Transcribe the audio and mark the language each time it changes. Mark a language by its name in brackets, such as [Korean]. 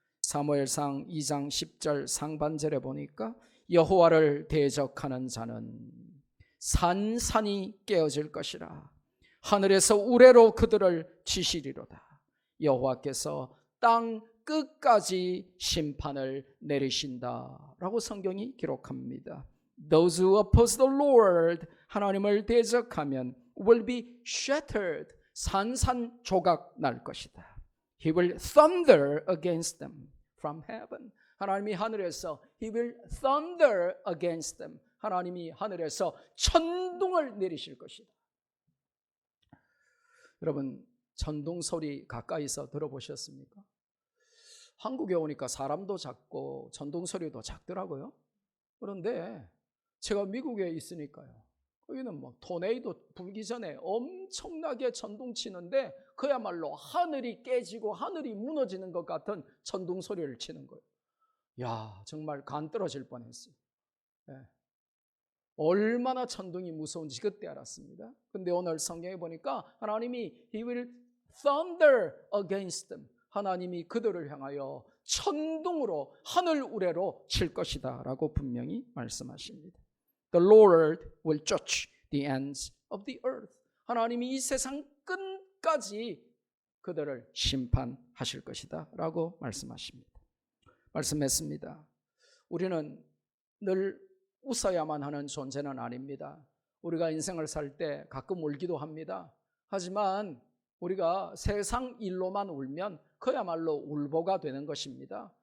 [Korean] 사무엘상 2장 10절 상반절에 보니까 여호와를 대적하는 자는 산산이 깨어질 것이라. 하늘에서 우레로 그들을 치시리로다. 여호와께서 땅 끝까지 심판을 내리신다라고 성경이 기록합니다. [English] Those who oppose the Lord, [Korean] 하나님을 대적하면 [English] will be shattered, [Korean] 산산조각 날 것이다. [English] He will thunder against them from heaven. [Korean] 하나님이 하늘에서 [English] He will thunder against them. [Korean] 하나님이 하늘에서 천둥을 내리실 것이다. 여러분, 천둥 소리 가까이서 들어보셨습니까? 한국에 오니까 사람도 작고 천둥 소리도 작더라고요. 그런데 제가 미국에 있으니까요, 거기는 뭐 토네이도 불기 전에 엄청나게 천둥 치는데 그야말로 하늘이 깨지고 하늘이 무너지는 것 같은 천둥 소리를 치는 거예요. 야, 정말 간 떨어질 뻔했어요. 네. 얼마나 천둥이 무서운지 그때 알았습니다. 근데 오늘 성경에 보니까 하나님이 [English] He will thunder against them. [Korean] 하나님이 그들을 향하여 천둥으로 하늘 우레로 칠 것이다 라고 분명히 말씀하십니다. [English] The Lord will judge the ends of the earth. [Korean] 하나님이 이 세상 끝까지 그들을 심판하실 것이다 라고 말씀하십니다. 말씀했습니다. 우리는 늘 웃어야만 하는 존재는 아닙니다. 우리가 인생을 살 때 가끔 울기도 합니다. 하지만 우리가 세상 일로만 울면 그야말로 울보가 되는 것입니다.